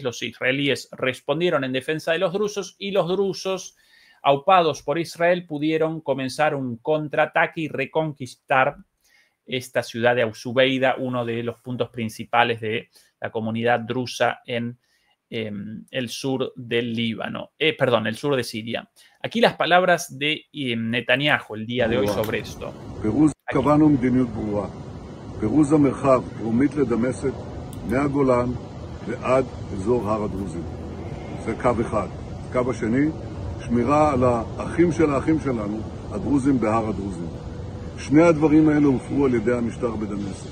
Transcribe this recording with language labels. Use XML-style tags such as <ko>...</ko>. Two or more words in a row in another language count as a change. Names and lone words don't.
<es>Los israelíes respondieron en defensa de los drusos y los drusos, aupados por Israel, pudieron comenzar un contraataque y reconquistar esta ciudad de Subeida, uno de los puntos principales de la comunidad drusa en el sur del Líbano, el sur de Siria. Aquí las palabras de Netanyahu el día de hoy sobre esto.</es> <he>פירוז המרחב דרומית לדמשק מהגולן ועד אזור הר הדרוזים. זה קו אחד. הקו השני, שמירה על האחים של האחים שלנו, הדרוזים בהר הדרוזים. שני הדברים האלה הופרו על ידי המשטר בדמשק.</he>